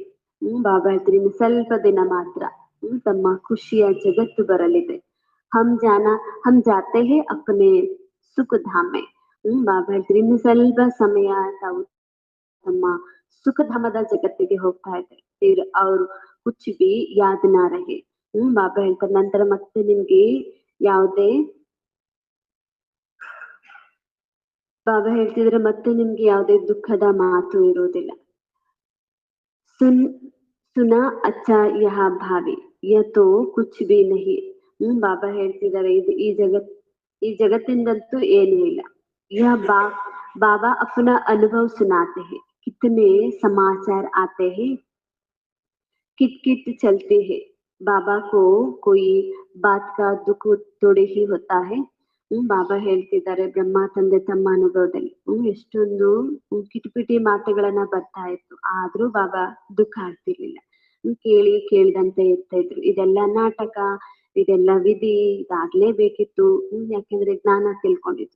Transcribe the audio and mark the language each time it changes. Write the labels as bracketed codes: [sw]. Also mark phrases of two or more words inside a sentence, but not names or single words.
[kn] ಬಾಬಾ ಹೇಳ್ತಾರೆ ಇನ್ನು ಸ್ವಲ್ಪ ದಿನ ಮಾತ್ರ ತಮ್ಮ ಖುಷಿಯ ಜಗತ್ತು ಬರಲಿದೆ. [hi] हम जाते हैं अपने सुख धामे. [kn] ಬಾಬಾ ಹೇಳ್ತಾರೆ ಇನ್ನು ಸ್ವಲ್ಪ ಸಮಯ ತಾವು ತಮ್ಮ ಸುಖಧಾಮದ ಜಗತ್ತಿಗೆ ಹೋಗ್ತಾ ಇದ್ದಾರೆ. [hi] फिर और कुछ भी याद ना रहे. [kn] ಬಾಬಾ ಹೇಳ್ತಾರೆ ನಂತರ ಮತ್ತೆ ನಿಮ್ಗೆ ಯಾವುದೇ ಬಾಬಾ ಹೇಳ್ತಿದ್ರೆ ಮತ್ತೆ ನಿಮ್ಗೆ ಯಾವುದೇ ದುಃಖದ ಮಾತು ಇರೋದಿಲ್ಲ. [hi] सुना अच्छा यह भावी यतो कुछ भी नहीं. [kn] ಬಾಬಾ ಹೇಳ್ತಿದ್ದಾರೆ ಇದು ಈ ಜಗತ್ತಿಂದಂತೂ ಏನೂ ಇಲ್ಲ. [hi] यह बाबा अपना अनुभव सुनाते हैं. कितने समाचार आते हैं, किट किट चलते हैं. बाबा को कोई बात का दुख थोड़े ही होता है. [kn] ಬಾಬಾ ಹೇಳ್ತಿದ್ದಾರೆ ಬ್ರಹ್ಮ ತಂದೆ ತಮ್ಮ ಅನುಭವದಲ್ಲಿ ಎಷ್ಟೊಂದು ಕಿಟಪಿಟಿ ಮಾತುಗಳನ್ನ ಬರ್ತಾ ಇತ್ತು, ಆದ್ರೂ ಬಾಬಾ ದುಃಖ ಆಗ್ತಿರ್ಲಿಲ್ಲ. ಕೇಳಿದಂತೆ ಇರ್ತಾ ಇದ್ರು. ಇದೆಲ್ಲ ನಾಟಕ, ಇದೆಲ್ಲ ವಿಧಿ, ಇದಾಗ್ಲೇಬೇಕಿತ್ತು. ಯಾಕೆಂದ್ರೆ ಜ್ಞಾನ ತಿಳ್ಕೊಂಡಿದ್ರು.